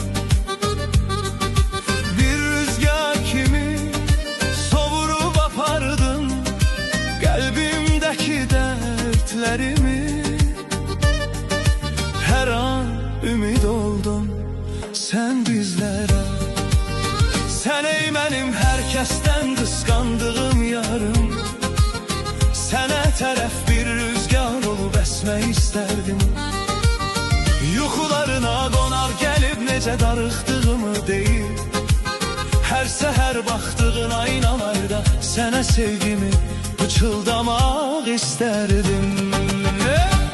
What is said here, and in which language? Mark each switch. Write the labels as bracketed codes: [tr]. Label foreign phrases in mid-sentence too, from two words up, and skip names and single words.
[tr] Bir rüzgar [az] kimi sovurup apardın [tr] kalbimdeki dertlerimi. Her an ümid oldun sen bizlere. Sen ey benim herkesten kıskandığım yarım. [az] Sənə tərəf bir rüzgar olub əsmək istərdim. Yuxularına qonar gəlib necə darıxdığımı deyib. Hər səhər baxdığın aynalarda sənə sevgimi pıçıldamaq istərdim.